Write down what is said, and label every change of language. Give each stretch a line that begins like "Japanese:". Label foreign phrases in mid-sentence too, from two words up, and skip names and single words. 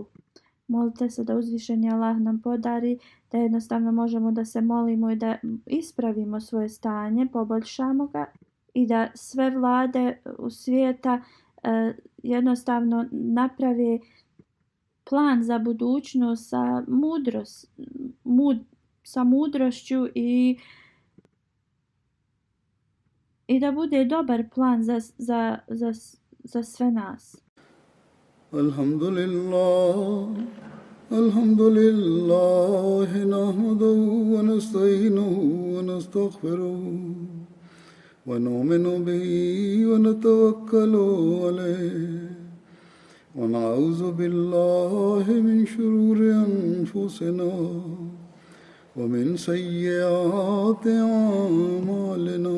Bosnian: Molite se da uzvišeni Allah nam podari da jednostavno možemo da se molimo i da ispravimo svoje stanje, poboljšamo ga i da sve vlade u svijeta jednostavno naprave plan za budućnost sa mudrošću i da bude dobar plan za sve nas.
Arabic: الحمد لله، نحمده ونستعينه ونستغفره ونؤمن به ونتوكل عليه ونعوذ بالله من شرور أنفسنا ومن سيئات أعمالنا.